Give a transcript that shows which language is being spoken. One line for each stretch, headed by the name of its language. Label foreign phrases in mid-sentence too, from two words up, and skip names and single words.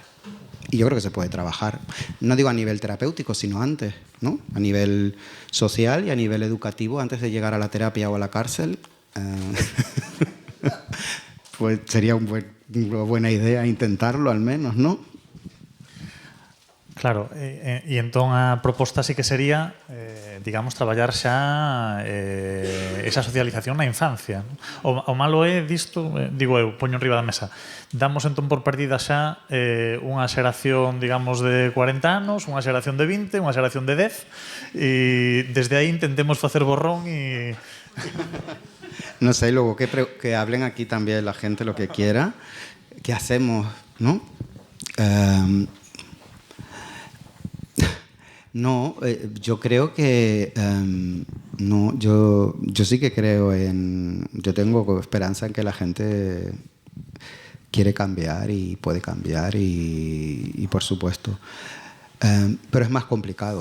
Spanish: Y yo creo que se puede trabajar, no digo a nivel terapéutico, sino antes, ¿no? A nivel social y a nivel educativo, antes de llegar a la terapia o a la cárcel. Pues sería una buena idea intentarlo al menos, ¿no?
Galician: Claro, e entón a proposta sí que sería, digamos, traballar xa esa socialización na infancia. O malo é disto, digo eu, poño enriba da mesa, damos entón por perdida xa unha xeración, digamos, de 40 anos, unha xeración de 20, unha xeración de 10, e desde aí intentemos facer borrón e...
Spanish: No sé, luego que hablen aquí también la gente lo que quiera. ¿Qué hacemos, no? No, yo creo que no, yo sí que creo yo tengo esperanza en que la gente quiere cambiar y puede cambiar y por supuesto, pero es más complicado.